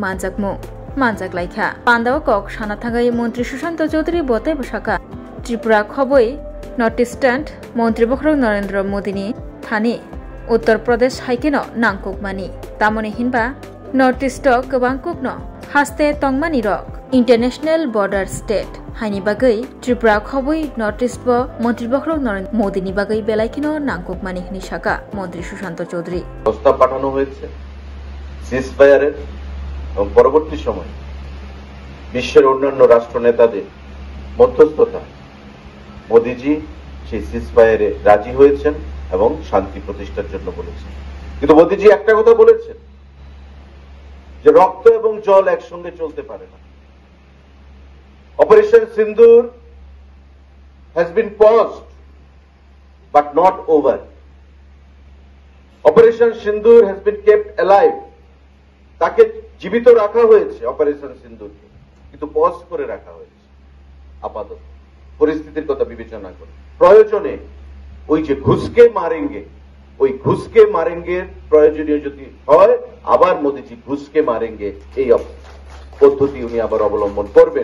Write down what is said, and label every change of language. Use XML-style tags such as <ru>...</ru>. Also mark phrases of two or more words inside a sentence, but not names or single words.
<trp>manjak laikha pandao kok sana thangai Mantri Sushant Chaudhary bote bashaka Tripura khoboi North Eastern Mantri Bokrok Narendra Modi ni thani Uttar Pradesh haikeno nangkukmani tamoni hinba North East gobang kukno haste tongmani rok</trp> <en>International Border State</en> <trp>হাইনি বাগৈ ত্রিপুরা খবই নর্থ ইস্ট মন্ত্রী বক্রক নরেন্দ্র মোদী নি বাগৈ বেলাইকিনো নাংকুক মানিহনি শাখা মন্ত্রী সুশান্ত চৌধুরী</trp> <bn>প্রস্তাব পাঠানো হয়েছে সিজফায়ারের এবং পরবর্তী সময় বিশ্বের অন্যান্য রাষ্ট্র নেতাদের মধ্যস্থতা মোদীজি সেই সিজফায়ারে রাজি হয়েছেন এবং শান্তি প্রতিষ্ঠার জন্য বলেছেন কিন্তু মোদীজি একটা কথা বলেছেন যে রক্ত এবং জল একসঙ্গে চলতে পারে না</bn> <en>Operation Sindur has been paused, but not over. Operation Sindur has been kept alive.</en> <bn>তাকে জীবিত রাখা হয়েছে অপারেশন সিন্দুরকে, কিন্তু পজ করে রাখা হয়েছে আপাতত পরিস্থিতির কথা বিবেচনা করে। প্রয়োজনে ওই যে</bn> <hi>घुस के मारेंगे</hi> <bn>প্রয়োজনীয় যদি হয় আবার মোদিজি</bn> <hi>घुस के मारेंगे</hi> <bn>এই পদ্ধতি উনি আবার অবলম্বন করবেন।</bn>